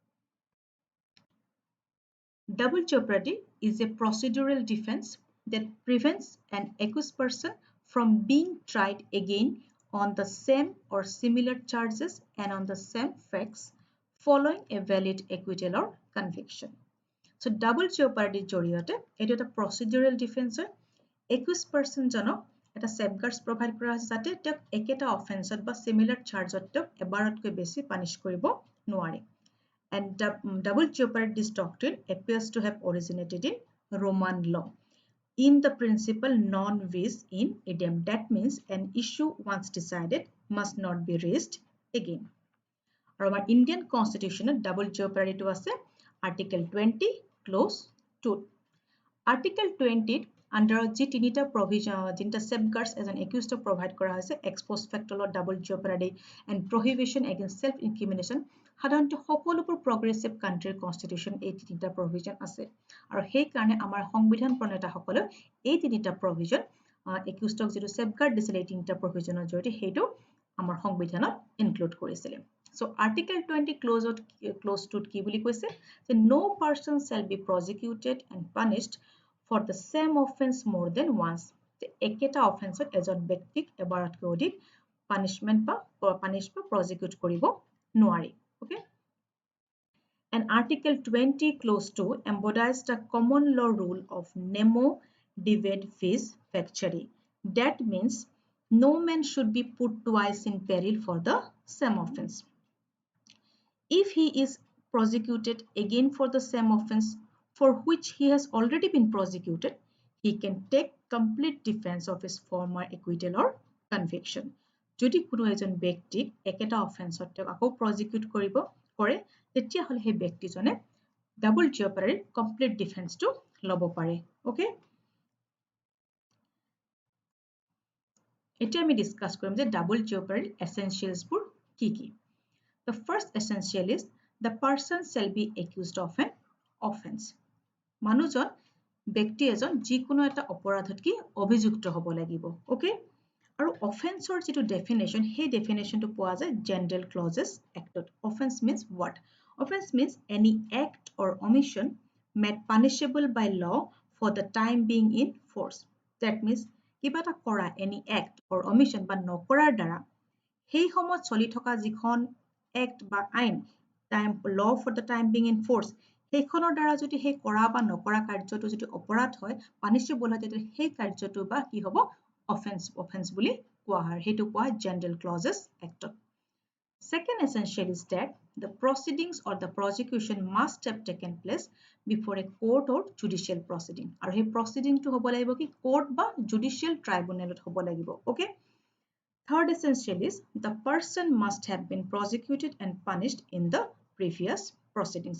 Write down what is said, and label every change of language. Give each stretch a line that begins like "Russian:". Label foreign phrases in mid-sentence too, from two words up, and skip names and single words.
English: Double jeopardy is a procedural defense that prevents an accused person from being tried again on the same or similar charges and on the same facts following a valid acquittal or conviction. So double jeopardy
Assamese: জৰিয়তে এটো এটা
English: procedural defense
Assamese: হয়
English: accused person
Assamese: জনক এটা
English: safeguards provide
Assamese: কৰা আছে যাতে তেওঁক একেটা offense বা
English: similar charge
Assamese: তেওঁক এবাৰতকৈ বেছি punish কৰিব নোৱাৰে
English: and double jeopardy this doctrine appears to have originated in Roman law in the principle non vis in idem. That means an issue once decided must not be raised again. Our Indian constitution double jeopardy to আছে Article 20 Clause 2. Article 20 under
Assamese: যি তিনিটা provision তিনিটা
English: safeguards as an accused provide
Assamese: কৰা হৈছে
Latin: ex post facto
English: law double jeopardy and prohibition against self incrimination
Assamese: সাধাৰণতে সকলোবোৰ
English: progressive country constitution
Assamese: এই তিনিটা provision আছে আৰু সেই কাৰণে আমাৰ সংবিধান প্ৰণেতাসকলে এই তিনিটা
English: provision accused
Assamese: যিটো safeguard দিছিল এই তিনিটা provisionৰ জৰিয়তে হেইটো আমাৰ সংবিধানত include কৰিছিল
English: So Article 20 clause 2
Assamese: কি বুলি কৈছে যে
English: no person shall be prosecuted and punished for the same offense more than once.
Assamese: একেটা offense এজন ব্যক্তিক এবাৰতকৈ অধিক punishment বা punish বা prosecute কৰিব নোৱাৰি
English: okay and Article 20 clause 2 embodies the common law rule of
Latin: nemo divide vis facere.
English: That means no man should be put twice in peril for the same offense. If he is prosecuted again for the same offense for which he has already been prosecuted, he can take complete defense of his former acquittal or conviction.
Assamese: যদি কোনো এজন ব্যক্তিক একেটা অফেন্সত তেওঁক আকৌ prosecute কৰিব কৰে তেতিয়া হলে সেই ব্যক্তিজনে double jeopardy
English: complete defense
Assamese: টো ল'ব পাৰে okay এতিয়া আমি ডিসকাস কৰিম যে
English: double jeopardy essentials
Assamese: বোৰ কি কি
English: The first essential is the person shall be accused of an offense.
Assamese: মানুহজন ব্যক্তি এজন যিকোনো এটা অপৰাধত কি অভিযুক্ত হ'ব লাগিব okay আৰু offenseৰ যেটো definition সেই definitionটো পোৱা যায়
English: general clauses act
Assamese: ত
English: offense means what offense means any act or omission made punishable by law for the time being in force that means
Assamese: কিবা এটা কৰা
English: any act or omission
Assamese: বা নকৰাৰ দ্বাৰা সেই সময়ত চলি থকা যিখন act বা আইন
English: time law for the time being in force
Assamese: সেইখনৰ দ্বাৰা যদি সেই কৰা বা নকৰা কাৰ্যটো যদি অপৰাধ হয় punishable হয় তেতিয়া সেই কাৰ্যটো বা কি হ'ব
English: offense
Assamese: বুলি কোৱা হয় হেতু কোৱা
English: general clauses act second essential is that the proceedings or the prosecution must have taken place before a court or judicial proceeding
Assamese: আৰু সেই
English: proceeding
Assamese: টো হ'ব লাগিব কি
English: court বা judicial tribunal
Assamese: ত হ'ব লাগিব
English: okay Third essential is the person must have been prosecuted and punished in the previous proceedings.